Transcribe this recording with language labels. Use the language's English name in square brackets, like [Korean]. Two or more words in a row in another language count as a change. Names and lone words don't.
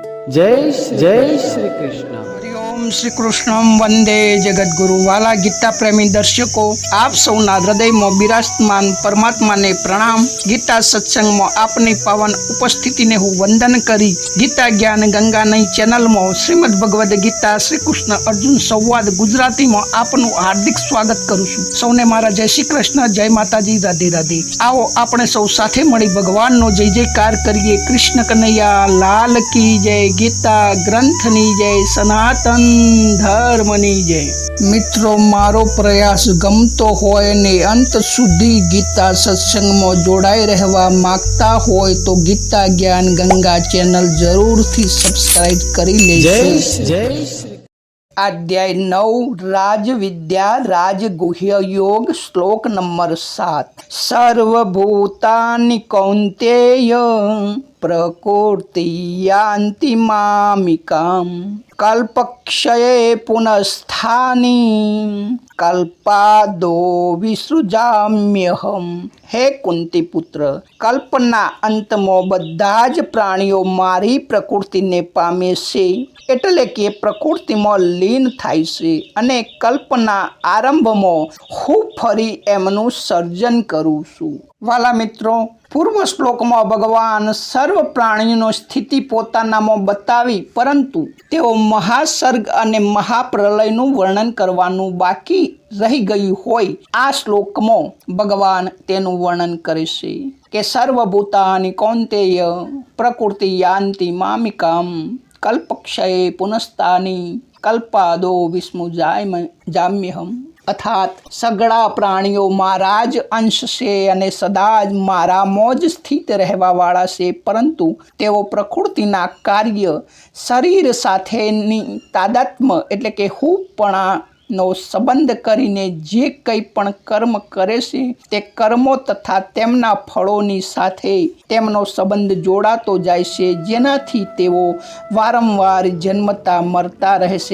[Hindi] जय श्री कृष्ण। [Sanskrit] हरिओम श्री कृष्णम वंदे जगद्गुरु। [Gujarati] વાલા ગીતા પ્રેમી દર્શકો, આપ સૌના હૃદયમાં બિરાજમાન પરમાત્માને પ્રણામ। ગીતા સત્સંગમાં આપની પાવન ઉપસ્થિતિને હું વંદન કરી ગીતા જ્ઞાન ગંગાની ચેનલમાં શ્રીમદ ભગવદ્ ગીતા શ્રી કૃષ્ણ અર્જુન સંવાદ ગુજરાતીમાં આપનું હાર્દિક સ્વાગત કરું છું। સૌને મારા જય શ્રી કૃષ્ણ, જય માતાજી, રાધે રાધે। આવો આપણે સૌ સાથે મળી ભગવાનનો જય જયકાર કરીએ। [Hindi] कृष्ण कनैया लाल की जय, [Gujarati] ગીતા ગ્રંથની જય, સનાતન ધર્મની જય। મિત્રો, મારો પ્રયાસ ગમતો હોય ને અંત સુધી ગીતા સત્સંગમાં જોડાઈ રહેવા માંગતા હોય તો ગીતા જ્ઞાન ગંગા ચેનલ જરૂરથી સબસ્ક્રાઇબ કરી લેજો। અધ્યાય 9 રાજ વિદ્યા રાજગુહ્ય યોગ શ્લોક નંબર 7। [Sanskrit] सर्वभूतानि कौन्तेय प्रकृति यान्ति मामिकाम कल्पक्षये पुनस्थानि कल्पादो विसृजाम्यहम। [Gujarati] હે કુંતી પુત્ર, કલ્પના અંતમો બધા જ પ્રાણીઓ મારી પ્રકૃતિને પામે છે, એટલે કે પ્રકૃતિમાં લીન થાય છે અને કલ્પના આરંભમાં હું ફરી એમનું સર્જન કરું છું। વાલા મિત્રો, પૂર્વ શ્લોકમાં ભગવાન સર્વ પ્રાણીઓનો સ્થિતિ પોતાનામાં બતાવી, પરંતુ તેઓ મહાસર્ગ અને મહાપ્રલયનું વર્ણન કરવાનું બાકી રહી ગયું હોય આ શ્લોકમાં ભગવાન તેનું વર્ણન કરે છે કે [Sanskrit] सर्वभूतानि कौन्तेय प्रकृति यान्ति मामिकाम कल्पक्षये पुनस्तानि कल्पादो विस्मुजाम्यहम। [Gujarati] અર્થાત સગડા પ્રાણિયો મારા જ અંશ સે અને સદા જ મારામાં જ સ્થિત રહેવાવાળા છે, પરંતુ તેઓ પ્રકૃતિના કાર્ય શરીર સાથેની તાદાત્મ્ય એટલે કે હુંપણા નો સંબંધ કરીને જે કંઈ પણ કર્મ કરે છે તે કર્મો તથા તેમના ફળોની સાથે તેમનો સંબંધ જોડાતો જાય છે, જેનાથી તેઓ વારંવાર જન્મતા મરતા રહેશે।